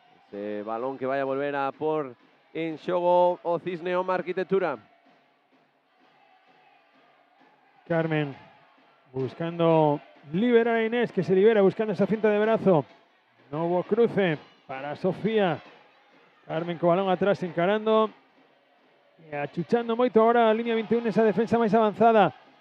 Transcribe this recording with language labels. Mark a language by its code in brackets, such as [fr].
[gl] Ese balón que vai a volver a por en xogo o Cisneoma Arquitectura. Carmen buscando liberar a Inés, que se libera buscando esa finta de brazo. [es] No hubo cruce para Sofía. Carmen con balón atrás encarando. [gl] E achuchando moito agora a línea 21 esa defensa máis avanzada.